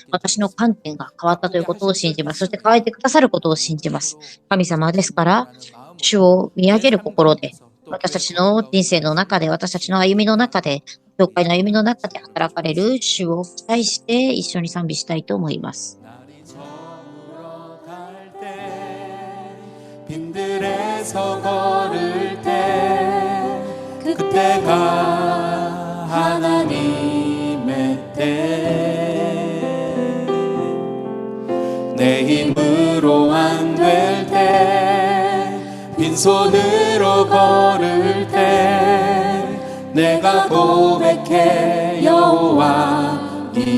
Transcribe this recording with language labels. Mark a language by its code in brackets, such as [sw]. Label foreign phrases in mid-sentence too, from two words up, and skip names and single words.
[ja] 私の観点が変わったということを信じます。そして変えてくださることを信じます。神様ですから、主を見上げる心で、私たちの人生の中で、私たちの歩みの中で、教会の歩みの中で働かれる主を期待して一緒に賛美したいと思います。 [ko] 빈들에서 걸을 때 그때가 하나님의 때 내 힘으로 안 될 때 빈손으로 걸을 때 내가 고백해 여호와